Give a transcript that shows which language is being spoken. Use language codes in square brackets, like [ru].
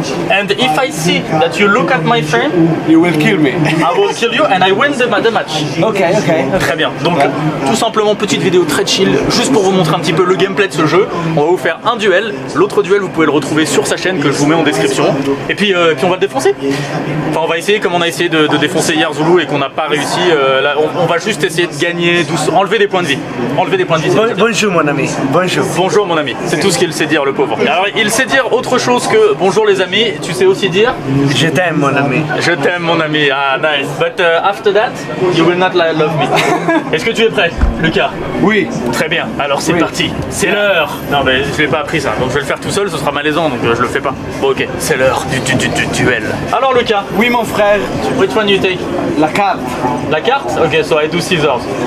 [en] And if I see that you look at my frame, you will kill me. I will kill you and I win the match. Ok. [fr] Très bien, donc tout simplement petite vidéo très chill, juste pour vous montrer un petit peu le gameplay de ce jeu. On va vous faire un duel, l'autre duel vous pouvez le retrouver sur sa chaîne que je vous mets en description. Et puis on va le défoncer. Enfin on va essayer comme on a essayé de défoncer hier Zulu et qu'on n'a pas réussi. Là, on va juste essayer de gagner, enlever des points de vie. Enlever des points de vie. Bonjour mon ami. Bonjour. Bonjour mon ami. C'est tout ce qu'il sait dire le pauvre. Alors il sait dire autre chose que bonjour les amis. Tu sais aussi dire je t'aime mon ami. Je t'aime mon ami. Ah nice. [en] But after that, you will not love me. [fr] Est-ce que tu es prêt, Lucas? Oui. Très bien. Alors c'est parti. C'est l'heure. Non mais je l'ai pas appris ça. Donc je vais le faire tout seul. Ce sera malaisant. Donc je le fais pas. Bon ok. C'est l'heure du duel. Alors Lucas. Oui mon frère. [en] Which one you take? [fr] La carte. La carte? [en] Ok. So I do scissors.